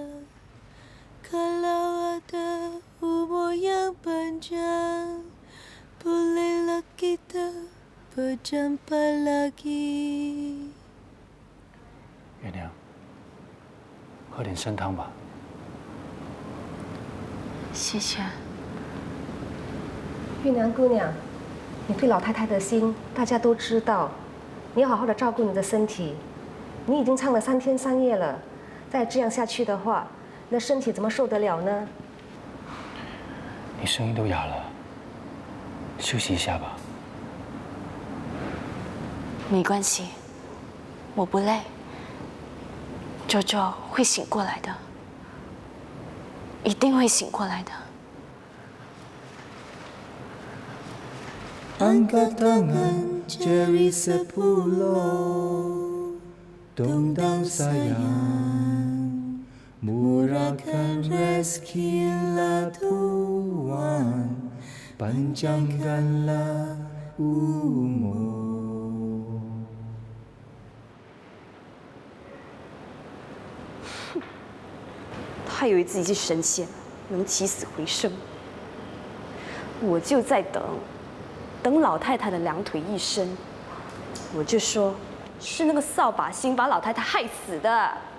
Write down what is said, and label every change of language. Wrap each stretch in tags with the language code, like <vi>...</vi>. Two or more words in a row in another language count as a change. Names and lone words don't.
<ms>kalau ada umur yang panjang, bolehlah kita berjumpa lagi。</ms> <zh>月娘，喝点参汤吧。谢谢。月娘姑娘，你对老太太的心大家都知道，你要好好的照顾你的身体。你已经唱了3天3夜了，再这样下去的话，你的身体怎么受得了呢？你声音都哑了，休息一下吧。没关系，我不累。周周会醒过来的，一定会醒过来的。</zh> <ms>Angkat tangan jari 10, dongdang sayang, murahkan rezekilah Tuhan, panjangkanlah umur。</ms> <zh>他以为自己是神仙，能起死回生。我就在等老太太的2腿一伸，我就说是那个扫把星把老太太害死的。</zh>